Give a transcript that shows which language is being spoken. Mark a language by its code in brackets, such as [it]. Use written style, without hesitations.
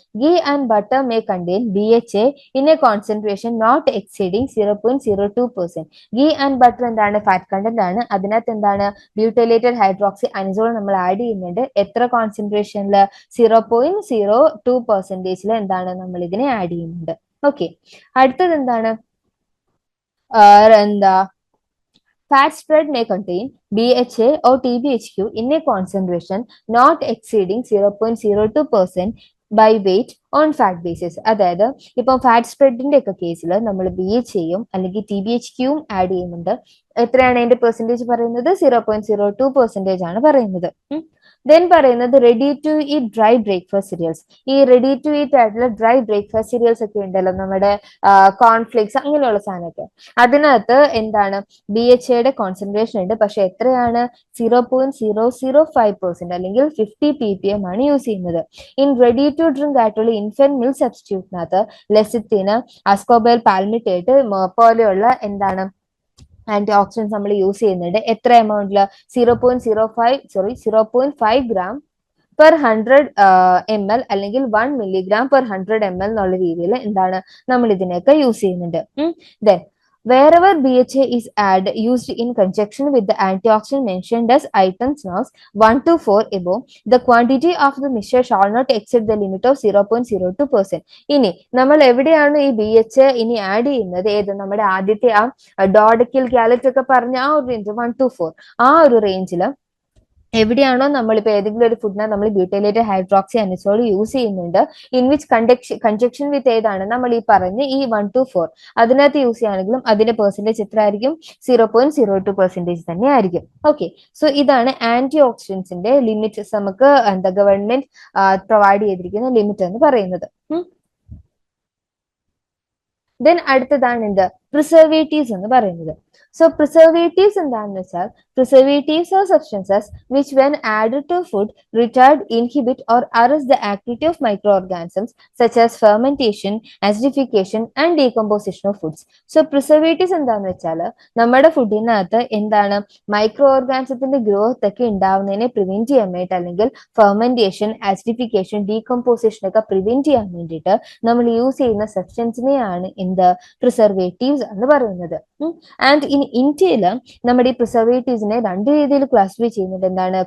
[en] Ghee and butter may contain BHA in a concentration not exceeding 0.02%. [ml] Ghee and butter എന്താണ്? Fat content ആണ്. അതിനകത്ത് എന്താണ്? ബ്യൂട്ടൈലേറ്റഡ് hydroxy anisole നമ്മൾ add ചെയ്യുന്നുണ്ട്. എത്ര കോൺസെൻട്രേഷനിൽ? 0.02%. എന്താണ് നമ്മൾ ഇതിനെ ആഡ് ചെയ്യുന്നുണ്ട്. ഓക്കെ, അടുത്തത് എന്താണ്? എന്താ [en] fat spread may contain BHA or TBHQ in a concentration not exceeding 0.02% by weight on fat basis. [ml] അതായത് ഇപ്പം ഫാറ്റ് സ്പ്രെഡിന്റെ ഒക്കെ കേസിൽ നമ്മൾ BHAയും അല്ലെങ്കിൽ TBHQയും ആഡ് ചെയ്യുന്നുണ്ട്. എത്രയാണ് അതിന്റെ പെർസെന്റേജ് പറയുന്നത്? 0.02% ആണ് പറയുന്നത്. ദെൻ പറയുന്നത് ready to eat dry breakfast serials. ഈ റെഡി ടു ഈറ്റ് ആയിട്ടുള്ള ഡ്രൈ ബ്രേക്ക്ഫാസ്റ്റ് സീരിയൽസ് ഒക്കെ ഉണ്ടല്ലോ, നമ്മുടെ കോൺഫ്ലിക്സ് അങ്ങനെയുള്ള സാധനമൊക്കെ, അതിനകത്ത് എന്താണ്? BHAയുടെ കോൺസെൻട്രേഷൻ ഉണ്ട്. പക്ഷെ എത്രയാണ്? 0.005% അല്ലെങ്കിൽ 50 ppm ആണ് യൂസ് ചെയ്യുന്നത്. ഇൻ റെഡി ടു ഡ്രിങ്ക് ആയിട്ടുള്ള ഇൻഫന്റ് മിൽക്ക് സബ്സ്റ്റിറ്റ്യൂട്ടിനകത്ത് ലെസിത്തിന്, അസ്കോബൈൽ പാൽമിറ്റേറ്റ് പോലെയുള്ള എന്താണ് ആന്റി ഓക്സിഡൻസ് നമ്മൾ യൂസ് ചെയ്യുന്നുണ്ട്. എത്ര എമൗണ്ടില്? 0.5 gram per 100 ml അല്ലെങ്കിൽ 1 milligram per 100 ml എന്നുള്ള രീതിയിൽ എന്താണ് നമ്മൾ ഇതിനെയൊക്കെ യൂസ് ചെയ്യുന്നുണ്ട്. [en] Then wherever BHA is used in conjunction with the antioxidant mentioned as items notes 1 to 4 above, the quantity of the mixture shall not exceed the limit of 0.02%. [ml] ഇനി നമ്മൾ എവിടെയാണ് ഈ BHA ഇനി ആഡ് ചെയ്യുന്നത്? ഏത്? നമ്മുടെ ആദ്യത്തെ ആ ഡോഡക്കിൽ ഗാലറ്റ് ഒക്കെ പറഞ്ഞ ആ ഒരു റേഞ്ച് 1 to 4, ആ ഒരു റേഞ്ചിൽ എവിടെയാണോ നമ്മളിപ്പോൾ ഏതെങ്കിലും ഒരു ഫുഡിനെ നമ്മൾ ബ്യൂട്ടൈലേറ്റഡ് ഹൈഡ്രോക്സി അനിസോൾ യൂസ് ചെയ്യുന്നുണ്ട്, ഇൻ വിച്ച് കൺജക്ഷൻ വിത്ത് ഏതാണ്? നമ്മൾ ഈ പറഞ്ഞ ഈ 1 to 4 അതിനകത്ത് യൂസ് ചെയ്യുകയാണെങ്കിലും അതിന്റെ പെർസെന്റേജ് എത്ര ആയിരിക്കും? 0.02% തന്നെ ആയിരിക്കും. ഓക്കെ, സോ ഇതാണ് ആന്റി ഓക്സിഡൻസിന്റെ ലിമിറ്റ്, നമുക്ക് എന്താ ഗവൺമെന്റ് പ്രൊവൈഡ് ചെയ്തിരിക്കുന്ന ലിമിറ്റ് എന്ന് പറയുന്നത്. ദെൻ അടുത്തതാണ് എന്ത്? പ്രിസർവേറ്റീവ്സ് എന്ന് പറയുന്നത്. [en] so preservatives [ml] എന്താണെന്ന് വെച്ചാൽ, [en] preservatives are substances which when added to food retard, inhibit or arrest the activity of microorganisms such as fermentation, acidification and decomposition of foods. [ml] So preservatives എന്താണെന്ന് വെച്ചാൽ നമ്മുടെ ഫുഡിനകത്ത് എന്താണ് മൈക്രോ ഓർഗാനിസത്തിന്റെ ഗ്രോത്ത് ഒക്കെ ഉണ്ടാവുന്നതിനെ prevent ചെയ്യാൻ വേണ്ടിയിട്ട്, അല്ലെങ്കിൽ ഫെർമെന്റേഷൻ, ആസിഡിഫിക്കേഷൻ, ഡീകമ്പോസിഷൻ ഒക്കെ prevent ചെയ്യാൻ വേണ്ടിയിട്ട് നമ്മൾ യൂസ് ചെയ്യുന്ന സബ്സ്റ്റൻസിനെയാണ് എന്ത്? പ്രിസർവേറ്റീവ്സ് എന്ന് പറയുന്നത്. ആൻഡ് ഇൻ ഇന്ത്യയിൽ നമ്മുടെ ഈ പ്രിസർവേറ്റീവ്സിനെ രണ്ട് രീതിയിൽ ക്ലാസിഫൈ ചെയ്യുന്നുണ്ട്. എന്താണ്?